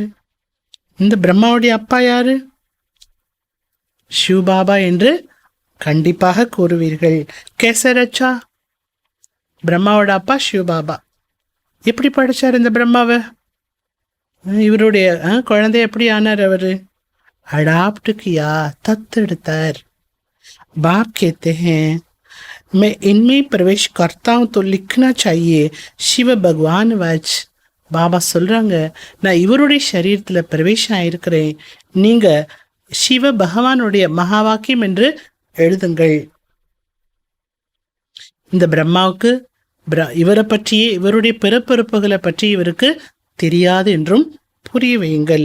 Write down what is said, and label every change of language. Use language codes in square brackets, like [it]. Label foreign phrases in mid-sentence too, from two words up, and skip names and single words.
[ta] இந்த பிரம்மாவுடைய அப்பா யாரு, ஷூ பாபா என்று கண்டிப்பாக கூறுவீர்கள். கேசரச்சா, பிரம்மாவோட அப்பா ஷூ பாபா. எப்படி படிச்சார் இந்த பிரம்மாவை? இவருடைய குழந்தை எப்படி ஆனார்? அவரு [hi] अडाप्ट किया, [ta] தத்தெடுத்தார். [hi] बाप कहते हैं मैं इनमें प्रवेश करता हूँ तो लिखना चाहिए शिव भगवान वच. [ta] பாபா சொல்றாங்க, நான் இவருடைய சரீரத்துல பிரவேசம் ஆயிருக்கிறேன், நீங்க சிவ பகவானுடைய மகா வாக்கியம் என்று எழுதுங்கள். இந்த பிரம்மாவுக்கு இவரை பற்றியே, இவருடைய பிறப்பிறப்புகளை பற்றி இவருக்கு தெரியாது என்றும் புரிய வையுங்கள்.